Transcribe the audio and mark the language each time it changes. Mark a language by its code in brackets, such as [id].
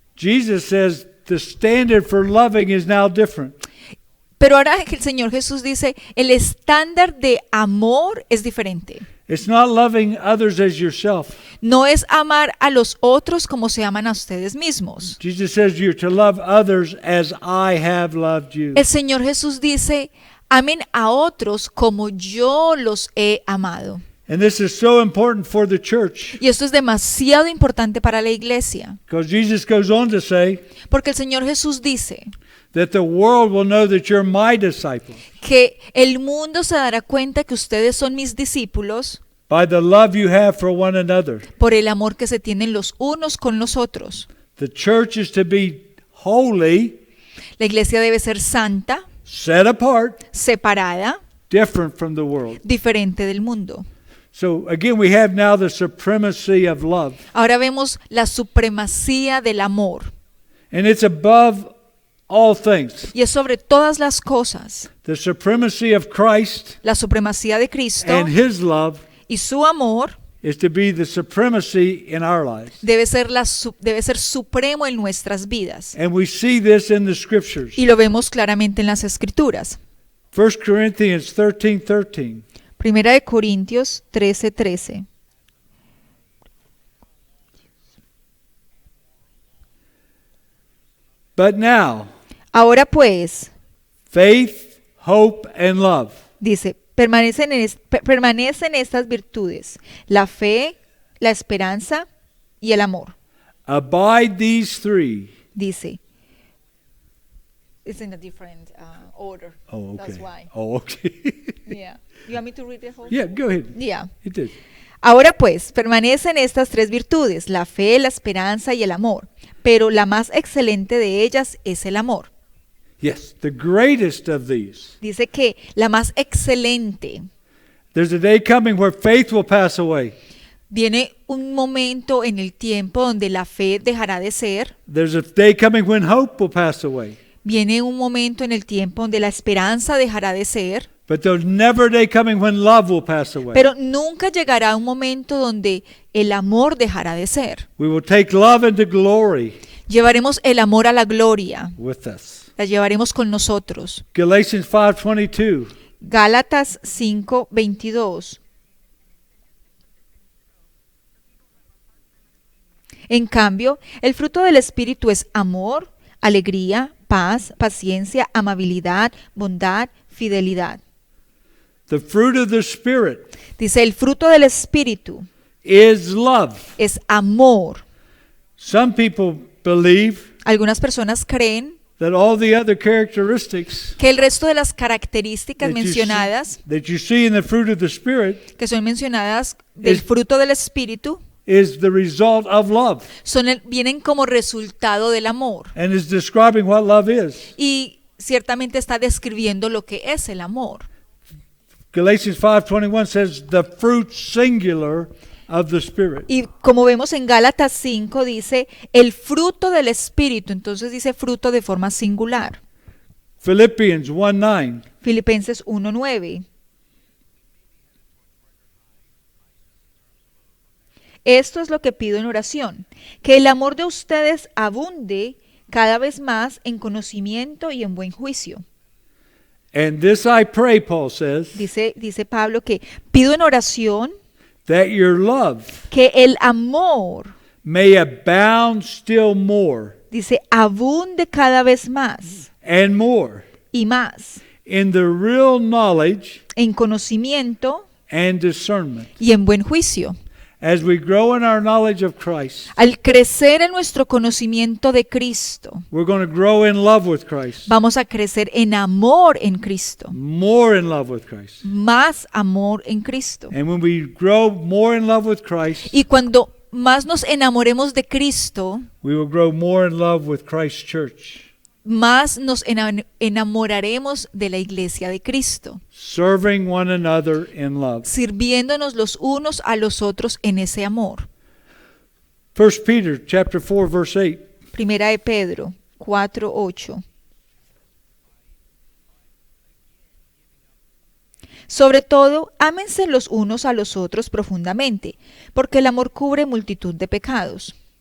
[en] Jesus says the standard for loving is now different. [es] Pero ahora el Señor Jesús dice, el estándar de amor es diferente. [en] It's not loving others as yourself. [es] No es amar a los otros como se aman a ustedes mismos. [en] Jesus says you're to love others as I have loved you. [es] El Señor Jesús dice, amen a otros como yo los he amado. [en] And this is so important for the church, [es] Y esto es demasiado importante para la iglesia, [en] because Jesus goes on to say [es] porque el Señor Jesús dice [en] that the world will know that you're my disciples [es] que el mundo se dará cuenta que ustedes son mis discípulos [en] by the love you have for one another. [es] por el amor que se tienen los unos con los otros. [en] The church is to be holy, [es] La iglesia debe ser santa, [en] set apart, [es] separada, [en] different from the world. [es] diferente del mundo. [en] So again, we have now the supremacy of love, [es] Ahora vemos la supremacía del amor [en] and it's above all things. [es] y es sobre todas las cosas. [en] The supremacy of Christ [es] La supremacía de Cristo [en] and His love [es] y su amor [en] is to be the supremacy in our lives. [es] debe ser supremo en nuestras vidas. [en] And we see this in the scriptures. [es] Y lo vemos claramente en las Escrituras. [en] 1 Corinthians 13:13. [es] Primera de Corintios 13:13. [en] But now, [es] Ahora pues, [en] faith, hope, and love. [es] dice, permanecen estas virtudes, la fe, la esperanza y el amor. [en] Abide these three. [es] Dice, [en] it's in a different order. Oh, okay. That's why. Oh, okay. Yeah. You want me to read the whole? Yeah, go ahead. Yeah. It did. [es] Ahora pues, permanecen estas tres virtudes, la fe, la esperanza y el amor, pero la más excelente de ellas es el amor. [en] Yes, the greatest of these. [es] Dice que la más excelente, [en] There's a day coming where faith will pass away. [es] viene un momento en el tiempo donde la fe dejará de ser, [en] There's a day coming when hope will pass away. [es] viene un momento en el tiempo donde la esperanza dejará de ser, [en] But there's never a day coming when love will pass away. [es] pero nunca llegará un momento donde el amor dejará de ser. [en] We will take love into glory [es] Llevaremos el amor a la gloria, [en] with us. [es] la llevaremos con nosotros. [en] Galatians 5:22. [es] Gálatas 5:22. En cambio, el fruto del Espíritu es amor, alegría, paz, paciencia, amabilidad, bondad, fidelidad. [en] The fruit of the Spirit [es] Dice, el fruto del Espíritu [en] is love. [es] es amor. [en] Some people believe [es] Algunas personas creen [en] that all the other characteristics [es] que el resto de las características [en] that you see- [es] mencionadas, [en] that you see in the fruit of the Spirit [es] que son mencionadas del Es- fruto del Espíritu, [en] is the result of love [es] vienen como resultado del amor. [en] and is describing what love is. [es] Y ciertamente está describiendo lo que es el amor. [en] Galatians 5:21 says the fruit singular of the Spirit. [es] Y como vemos en Gálatas 5 dice el fruto del Espíritu, entonces dice fruto de forma singular. [en] Philippians 1:9. [es] Filipenses 1:9. Esto es lo que pido en oración, que el amor de ustedes abunde cada vez más en conocimiento y en buen juicio. [en] And this I pray, Paul says, [es] Dice Pablo que pido en oración [en] that your love [es] que el amor, [en] may abound still more [es] dice, abunde cada vez más [en] and more [es] y más [en] in the real knowledge [es] en conocimiento [en] and discernment. [es] y en buen juicio. [en] As we grow in our knowledge of Christ, [es] Al crecer en nuestro conocimiento de Cristo, [en] we're going to grow in love with Christ, [es] vamos a crecer en amor en Cristo, [en] more in love with Christ. [es] más amor en Cristo. [en] And when we grow more in love with Christ, [es] Y cuando más nos enamoremos de Cristo, [en] we will grow more in love with Christ's church, [es] más nos enamoraremos de la iglesia de Cristo, [en] serving one another in love. [es] sirviéndonos los unos a los otros en ese amor. [en] 1 Peter chapter 4 verse 8. [es] Primera de Pedro 4:8. Sobre todo, ámense los unos a los otros profundamente, porque el amor cubre multitud de pecados.